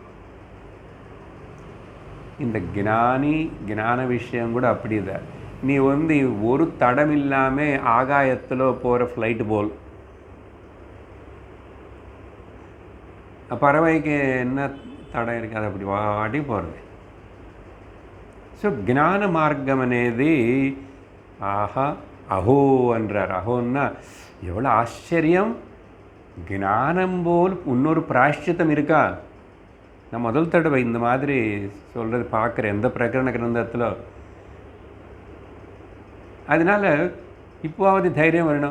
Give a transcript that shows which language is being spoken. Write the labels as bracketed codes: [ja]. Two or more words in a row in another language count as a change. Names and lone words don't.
[ta] இந்த ஞான விஷயம் கூட அப்படி தான். நீ வந்து ஒரு தடம் இல்லாமல் ஆகாயத்தில் போகிற ஃப்ளைட்டு போல். பறவைக்கு என்ன தடம் இருக்காது, அப்படி வாடி போகிறது. ஸோ [te] జ్ఞాన మార్గం అనేది [ta] ஆஹா அஹோ என்றார். அஹோன்னா எவ்வளோ ஆச்சரியம்! ஞானம் போல் இன்னொரு பிராயஷ்சித்தம் இருக்கா? நான் முதல் தடவை இந்த மாதிரி சொல்கிறது பார்க்குறேன் எந்த பிரகரண கிரந்தத்தில். அதனால் இப்போவாவது தைரியம் வரணும்.